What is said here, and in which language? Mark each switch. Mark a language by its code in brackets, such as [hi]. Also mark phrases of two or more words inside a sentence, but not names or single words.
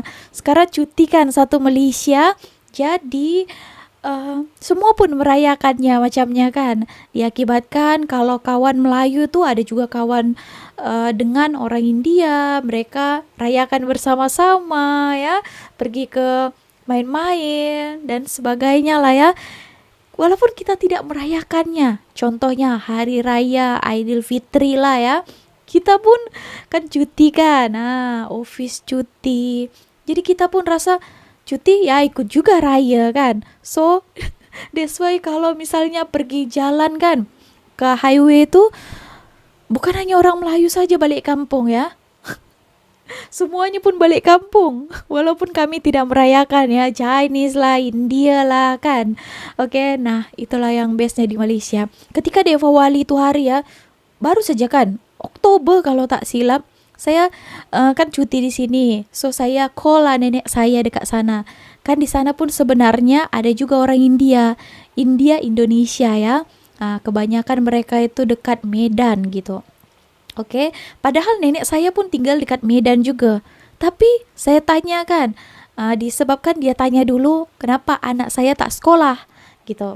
[ms] Sekarang cuti kan satu Malaysia, jadi semua pun merayakannya macamnya kan. Diakibatkan kalau kawan Melayu itu ada juga kawan dengan orang India, mereka rayakan bersama-sama ya, pergi ke main-main dan sebagainya lah ya. Walaupun kita tidak merayakannya, contohnya hari raya Aidilfitri lah ya, kita pun kan cuti kan, nah office cuti, jadi kita pun rasa cuti ya ikut juga raya kan. [en] So that's why [ms] kalau misalnya pergi jalan kan ke highway itu bukan hanya orang Melayu saja balik kampung ya, semuanya pun balik kampung. Walaupun kami tidak merayakan ya, Chinese lah, India lah kan. Oke, nah itulah yang bestnya di Malaysia. Ketika Diwali itu hari ya, baru saja kan Oktober kalau tak silap, saya kan cuti di sini. So saya call lah nenek saya dekat sana. Kan di sana pun sebenarnya ada juga orang India, Indonesia ya. Nah, kebanyakan mereka itu dekat Medan gitu. Oke, padahal nenek saya pun tinggal dekat Medan juga. Tapi saya tanya kan, disebabkan dia tanya dulu kenapa anak saya tak sekolah gitu.